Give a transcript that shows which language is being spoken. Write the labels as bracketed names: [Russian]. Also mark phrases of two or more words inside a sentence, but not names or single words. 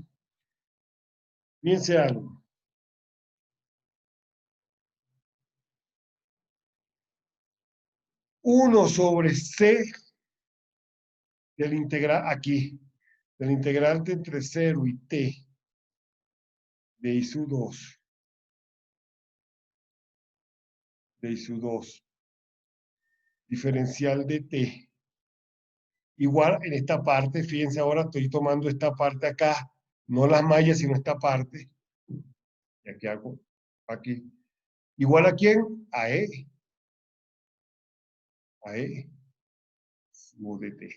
[Spanish] Fíjense algo. Uno sobre C del integral aquí, del integrante entre 0 y t de I sub 2. De I sub 2. Diferencial de t. Igual en esta parte, fíjense ahora, estoy tomando esta parte acá, no las mallas, sino esta parte. Y aquí hago, aquí. ¿Igual a quién? A E. A E. Sub de t.